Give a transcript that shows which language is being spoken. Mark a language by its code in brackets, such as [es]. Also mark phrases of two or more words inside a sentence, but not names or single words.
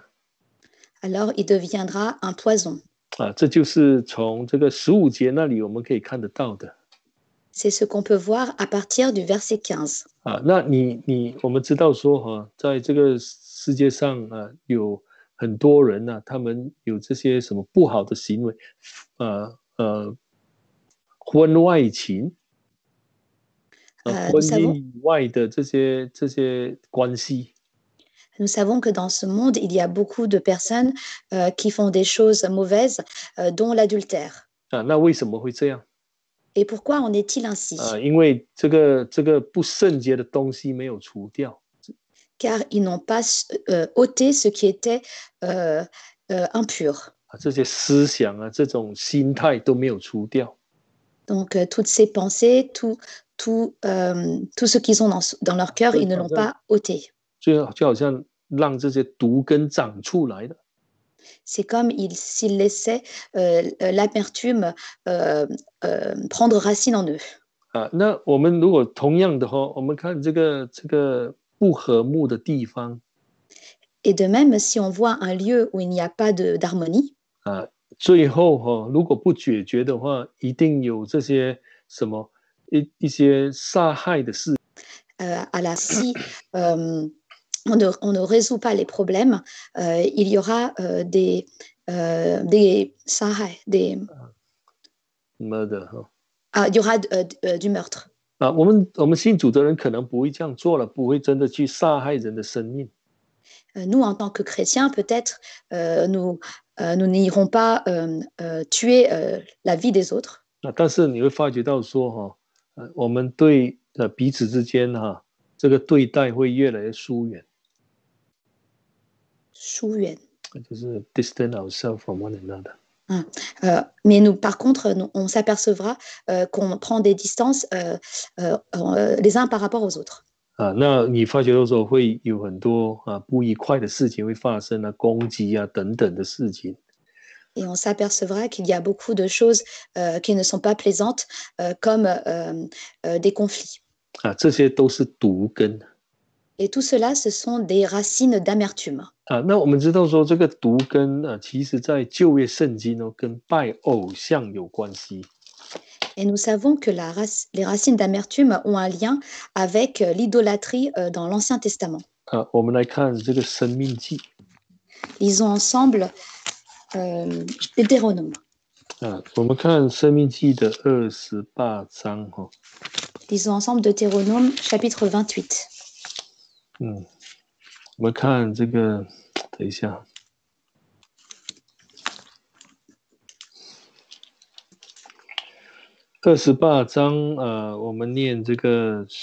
[fr] alors il deviendra un poison. [zh] 这就是从这个15节那里我们可以看得到的。 [fr] C'est ce qu'on peut voir à partir du verset 15. [zh] 那我们知道说在这个世界上有很多人他们有这些什么不好的行为，婚外情，婚姻以外的这些关系。 [fr] Nous savons que dans ce monde, il y a beaucoup de personnes qui font des choses mauvaises, dont l'adultère. [zh] 那为什么会这样？ [fr] Et pourquoi en est-il ainsi? [zh] 因为这个不圣洁的东西没有除掉。 [fr] Car ils n'ont pas ôté ce qui était impur. [zh] 这些思想这种心态都没有除掉。 [fr] Donc, toutes ces pensées, tout ce qu'ils ont dans leur cœur, ils ne l'ont pas ôté. [zh] 就好像让这些毒根长出来的。 [fr] C'est comme s'ils laissaient l'amertume prendre racine en eux. [zh] 那我们如果同样的我们看这个不和睦的地方。 [fr] Et de même, si on voit un lieu où il n'y a pas d'harmonie, [zh] 最后如果不解决的话，一定有这些什么一些杀害的事。 [fr] si on ne résout pas les problèmes, il y aura des [en] murder. [fr] il y aura du meurtre. [zh] 我们信主的人可能不会这样做了，不会真的去杀害人的生命。 Nous, en tant que chrétiens, peut-être, nous n'irons pas tuer la vie des autres. 但是你会发觉到说我们对彼此之间这个对待会越来越疏远。疏远， [en] 就是 distance ourselves from one another. [fr] Mais nous, par contre, on s'apercevra qu'on prend des distances les uns par rapport aux autres. [zh] 那你发觉到说会有很多不愉快的事情会发生攻击等等的事情。 [fr] Et on s'apercevra qu'il y a beaucoup de choses qui ne sont pas plaisantes, comme des conflits. [zh] 这些都是毒根。 [fr] Et tout cela, ce sont des racines d'amertume. [zh] 那我们知道说这个毒根其实在旧约圣经跟拜偶像有关系。 [fr] Et nous savons que les racines d'amertume ont un lien avec l'idolâtrie dans l'Ancien Testament. [zh] 我们来看这个《生命记》 [fr] Lisons ensemble Deutéronome. [zh] 我们看《生命记》的28章哈。 [fr] Lisons ensemble Deutéronome chapitre 28. [zh] 我们看这个，等一下。28章，我们念这个，